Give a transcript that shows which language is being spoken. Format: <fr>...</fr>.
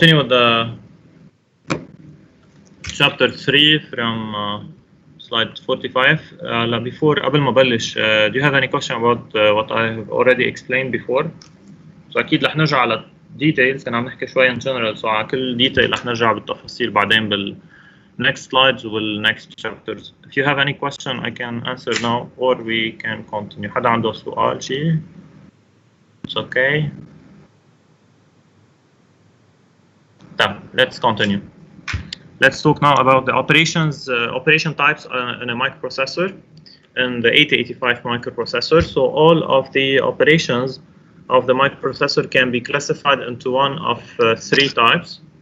<en>continue with the chapter 3 from slide 45. Before</en> <ar>قبل ما بلش,</ar> <en>do you have any question about what I have already explained before?</en> <ar>So أكيد رح نرجع على details, كنا عم نحكي شوي</ar> <en>in general, so</en> <ar>على كل detail رح نرجع بالتفاصيل بعدين بال</ar> <en>next slides</en> <ar>وال</ar> <en>next chapters. If you have any question I can answer now or we can continue.</en> <ar>حدا عنده سؤال شيء؟</ar> <en>It's okay. Let's continue. Let's talk now about the operation types in a microprocessor, in the 8085 microprocessor. So all of the operations of the microprocessor can be classified into one of three types.</en>